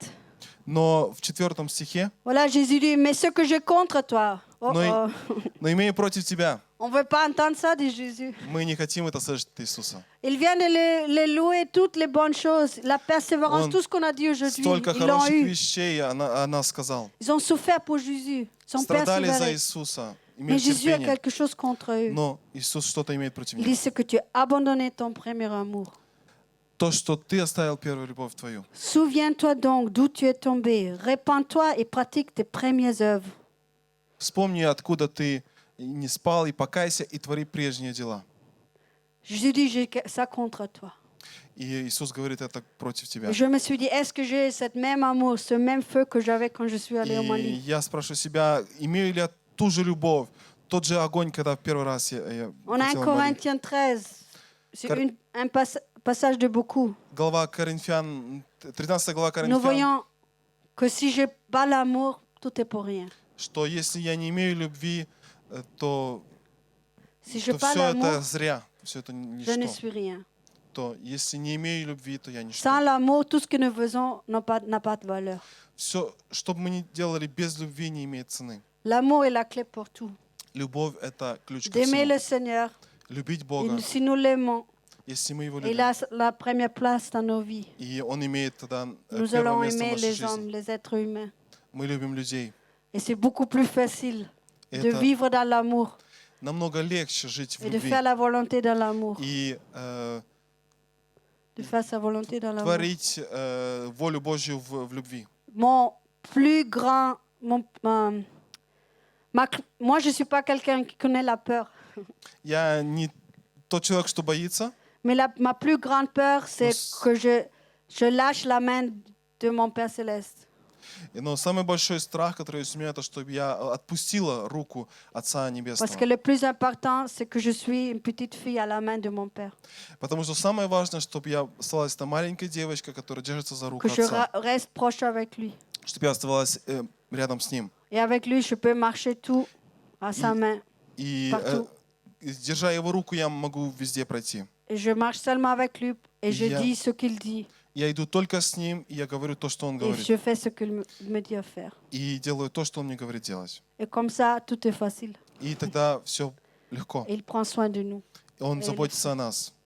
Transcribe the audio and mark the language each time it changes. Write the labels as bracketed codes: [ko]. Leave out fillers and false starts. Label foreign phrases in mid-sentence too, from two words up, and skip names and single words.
[ru] Но в 4 стихе, [fr] Voilà, Jésus dit, mais ce que j'ai contre toi. Oh, [ru] но, oh. но имея против тебя, [fr] On ne veut pas entendre ça, dit Jésus. [ru] мы не хотим это слышать от Иисуса. [fr] Il vient de les louer toutes les bonnes choses, la persévérance, [ru] Он [fr] tout ce qu'on a dit aujourd'hui. [ru] Столько [fr] Ils l'ont [ru] хороших [fr] eu. [ru] вещей о нас сказал. [fr] Ils ont souffert pour Jésus. Ils ont [ru] Страдали за [fr] persévéré. [ru] Иисуса, [fr] Mais [ru] имели [fr] Jésus a [ru] терпение. [fr] quelque chose contre eux. [ru] Но Иисус что-то имеет против [fr] Il [ru] них. [fr] dit ce que tu as abandonné ton premier amour. [ru] То, что ты оставил первую любовь твою. [fr] Souviens-toi donc d'où tu es tombé. Répands-toi et pratique tes premières œuvres. [ru] Вспомни, откуда ты не спал, и покайся, и твори прежние дела. [fr] Jésus dit, j'ai ça contre toi. [ru] И Иисус говорит, это против тебя. [fr] Et je me suis dit, est-ce que j'ai ce même amour, ce même feu que j'avais quand je suis allée au [ru] И [fr] Mali? [ru] я спрашиваю себя, имею ли я ту же любовь, тот же огонь, когда в первый раз я [fr] On a 1 [ru] хотел в Мали. [fr] Corinthiens 13. C'est [ru] Cor- [fr] un passage de beaucoup. [ru] Глава Коринфян, 13 глава [fr] Nous [ru] Коринфян, [fr] voyons que si je n'ai pas l'amour, tout est pour rien. [ru] что если я не имею любви, то [fr] Si je n'ai pas [ru] все это [fr] l'amour, [ru] зря, все это [fr] je ne [ru] ничто. [fr] suis rien. [ru] То если не имею любви, то я ничто. [fr] Sans l'amour, tout ce que nous faisons n'a pas de valeur. [ru] Все, что бы мы ни делали без любви, не имеет цены. [fr] L'amour est la clé pour tout. [ru] Любовь — это ключ ко [fr] D'aimer [ru] всему. [fr] le Seigneur, [ru] Любить [fr] et [ru] Бога, [fr] si nous l'aimons, [ru] если мы Его [fr] il [ru] любим. [fr] a la première place dans nos vies. [ru] И Он имеет тогда [fr] Nous [ru] первое [fr] allons [ru] место в [fr] aimer [ru] нашей [fr] les hommes, [ru] жизни. [fr] les êtres humains. [ru] Мы любим людей. [fr] Et c'est beaucoup plus facile de [ru] Это [fr] vivre dans l'amour [ru] намного легче жить в [fr] et de [ru] любви [fr] faire la volonté dans l'amour. [ru] и [fr] De faire sa volonté dans l'amour. [ru] творить волю Божью в любви. [fr] Mon plus grand... moi, je ne suis pas quelqu'un qui connaît la peur. [ru] Я не тот человек, что боится, [fr] Mais ma plus grande peur, c'est s- que je lâche la main de mon Père Céleste. [ru] но самый большой страх, который есть у меня, это чтобы я отпустила руку Отца [fr] Parce que [ru] Небесного. [fr] le plus important, c'est que je suis une petite fille à la main de mon Père. [ru] Потому что самое важное, чтобы я оставалась та маленькая девочка, которая держится за руку [fr] Que je [ru] Отца. [fr] reste proche avec lui. [ru] Чтобы я оставалась рядом с Ним. [fr] Et avec lui, je peux marcher tout à sa main. [ru] И [fr] Partout. [ru] держа Его руку, я могу везде пройти. [fr] Et je marche seulement avec lui et je Yeah. dis ce qu'il dit. [ru] Я иду только с Ним, и я говорю то, что Он [fr] Et [ru] говорит. [fr] je fais ce qu'il me dit à faire. [ru] И делаю то, что Он мне говорит делать. [fr] Et comme ça, tout est facile. [ru] И тогда все легко. [fr] Et il prend soin de nous. [ru] Он [fr] Et [ru] заботится о нас.